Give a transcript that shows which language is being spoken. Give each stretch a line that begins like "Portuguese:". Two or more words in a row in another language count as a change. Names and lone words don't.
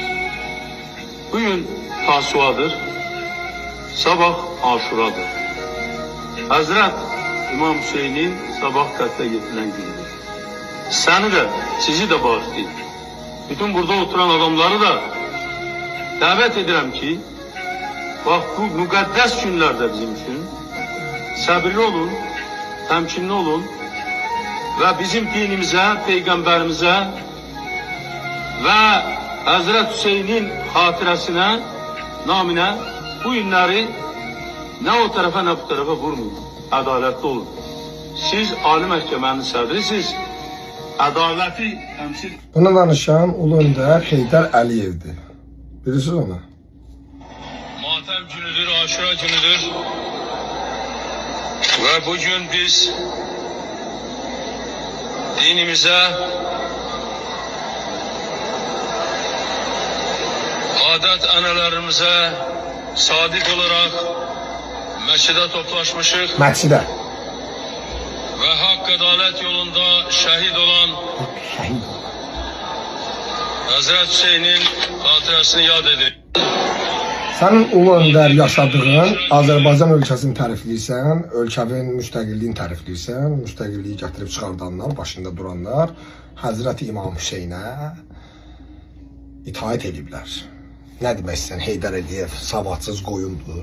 Turkish: Bugün Tasuadır, sabah Aşuradır. Hazret İmam Hüseyin'in sabah katla getirilen gündür. Seni de, sizi de bağışlayın.
Azerbaijani: Bütün burada oturan adamları da davet edirəm ki, bak bu müqəddəs günlərdə bizim üçün səbirli olun, təmkinli olun və bizim dinimizə, Peyğəmbərimizə və Həzrət Hüseynin xatirəsinə, naminə bu günləri nə o tərəfə, nə bu tərəfə vurmayın. Ədalətli olun. Siz Ali Məhkəmənin sədrisiniz. Ədaləti təmsil... Bunu danışan Ulu Öndər Heydər Əliyevdir. Bilirsiniz onu? Matəm günüdür, Aşura günüdür.
Turkish: Ve bugün biz dinimize, adet analarımıza sadık olarak
Azerbaijani: məscidə toplaşmışıq. Məscidə.
Turkish: Ve hak adalet yolunda şehit olan Hazreti Hüseyin'in hatırasını yad edin.
Azerbaijani: Sənin Ulu Öndər yaşadığın Azərbaycan ölkəsini tərifləyirsən, ölkənin müstəqilliyini tərifləyirsən, müstəqilliyi gətirib çıxardanlar, başında duranlar Həzrəti İmam Hüseynə itaət ediblər. Nə demək istəyirsən, Heydər Əliyev savadsız qoyundur.